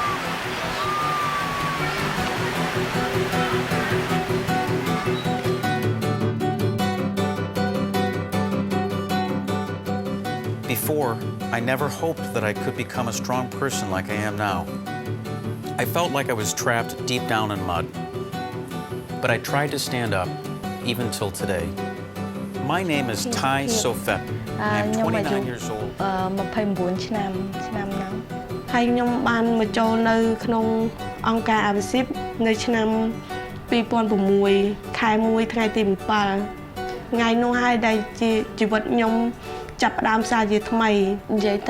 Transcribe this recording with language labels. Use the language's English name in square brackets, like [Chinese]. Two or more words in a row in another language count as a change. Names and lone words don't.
[English] Before, I never hoped that I could become a strong person like I am now. I felt like I was trapped deep down in mud. But I tried to stand up, even till today. My name is Thai Sophep. I am 29 years old. [Khmer] 29 ឆ្នាំហ្នឹងហើយខ្ញុំបានមកចូលនៅក្នុងអង្គការអាវិសិបនៅឆ្នាំ2006ខែ1ថ្ងៃទី7 ថ្ងៃនោះហើយដែលជាជីវិតខ្ញុំចាប់ផ្ដើមសារជាថ្មីនិយាយទៅ